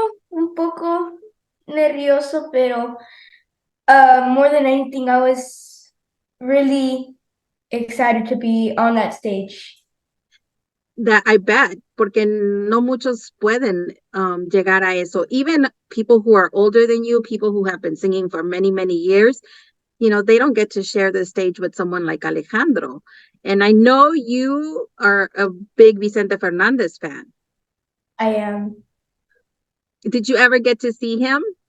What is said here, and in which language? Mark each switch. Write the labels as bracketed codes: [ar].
[en] Un poco nervioso, pero more than anything, I was really excited to be on that stage. [es] That I bet, porque no muchos pueden llegar a eso. [en] Even people who are older than you, people who have been singing for many, many years, they don't get to share the stage with someone like Alejandro. And I know you are a big Vicente Fernandez fan. I am. Did you ever get to see him?